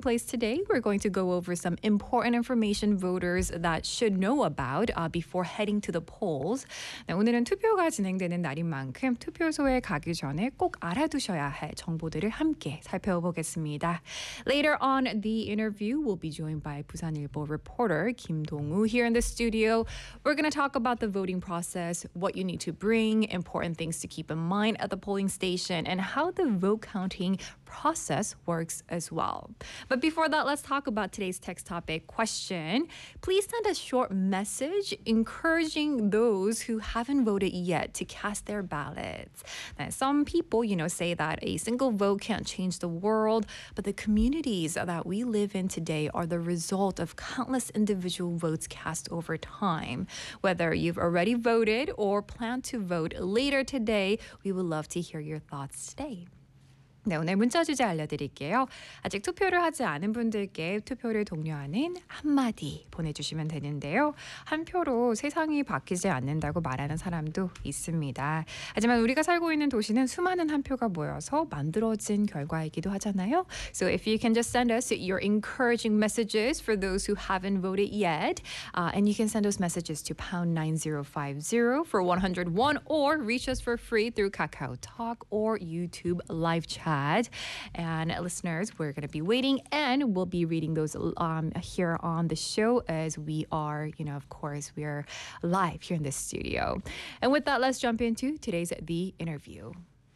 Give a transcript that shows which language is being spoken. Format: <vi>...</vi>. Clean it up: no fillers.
<en>Place today, we're going to go over some important information voters that should know about before heading to the polls.</en> <ko>네, 오늘은 투표가 진행되는 날인 만큼 투표소에 가기 전에 꼭 알아두셔야 할 정보들을 함께 살펴보겠습니다.</ko> <en>Later on the interview, we'll be joined by 부산일보 reporter Kim Dong-woo here in the studio. We're going to talk about the voting process, what you need to bring, important things to keep in mind at the polling station, and how the vote counting process works as well. But before that, let's talk about today's text topic question. Please send a short message encouraging those who haven't voted yet to cast their ballots. Now, some people, you know, say that a single vote can't change the world, but the communities that we live in today are the result of countless individual votes cast over time. Whether you've already voted or plan to vote later today, we would love to hear your thoughts today.</en> <ko>네, 오늘 문자 주제 알려드릴게요. 아직 투표를 하지 않은 분들께 투표를 독려하는 한마디 보내주시면 되는데요. 한 표로 세상이 바뀌지 않는다고 말하는 사람도 있습니다. 하지만 우리가 살고 있는 도시는 수많은 한 표가 모여서 만들어진 결과이기도 하잖아요.</ko> <en>So if you can just send us your encouraging messages for those who haven't voted yet, and you can send those messages to #9050 for 101 or reach us for free through KakaoTalk or YouTube Live Chat. And listeners, we're going to be waiting and we'll be reading those here on the show as we are, you know, of course, we're live here in the studio. And with that, let's jump into today's The Interview.</en>